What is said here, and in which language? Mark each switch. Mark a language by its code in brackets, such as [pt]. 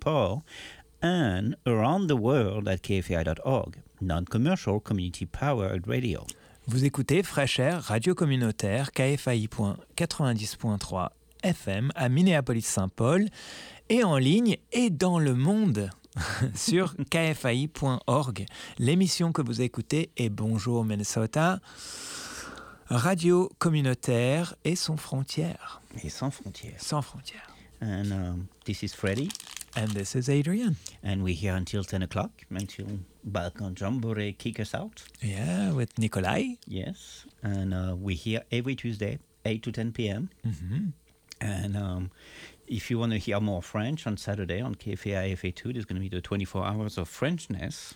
[en] Paul, and around the world at KFAI.org, non-commercial community-powered radio. [fr] Vous écoutez Fresh Air, radio communautaire, KFAI.90.3 FM à Minneapolis-Saint-Paul et en ligne et dans le monde sur KFAI.org. L'émission que vous écoutez est Bonjour Minnesota, radio communautaire et sans frontières. Et sans frontières. Sans frontières. [en] And this is Freddie. And this is Adrian. And we're here until 10 o'clock, until Balkan Jamboree kick us out. Yeah, with Nikolai. Yes, and we're here every Tuesday, 8 to 10 p.m. Mm-hmm. And if you want to hear more French on Saturday on KFAI FA2, there's going to be the 24 hours of Frenchness.